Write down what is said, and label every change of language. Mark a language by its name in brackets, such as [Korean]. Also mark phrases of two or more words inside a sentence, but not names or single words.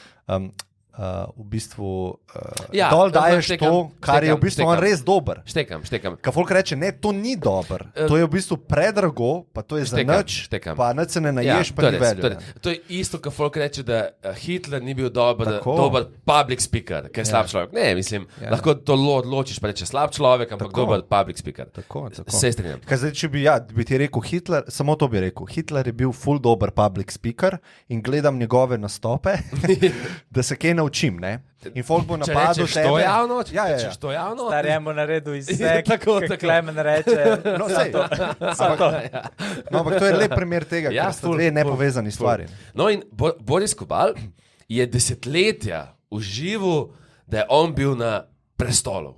[Slovenian] dol daješ to, kar je v bistvu on res dober. Štekam. Kaj folk reče, ne, to ni dober, to je v bistvu predrago, pa to je za nič, pa nič se ne naješ, pa ni veljo. To je isto, kot folk reče, da Hitler ni bil dober [English] public speaker, [Slovenian] ker je slab človek. Ne, mislim, lahko to odločiš, pa reče slab človek, ampak dober [English] public speaker. [Slovenian] Tako. Se strinjam. Kaj zdaj, če bi ti rekel Hitler, samo to bi rekel, Hitler je bil full dober [English] public speaker [Slovenian] in gledam njegove nastope, da se kaj naučim, ne? In folk bo napadel tebe. To javno? Ja. Češ to javno? Star je mu naredil izsek, Tako. Klemen reče. No, sej. Ampak to je lep primer tega, ker so dve nepovezani stvari. No in Boris Kobal je desetletja užival, da je on bil na prestolu.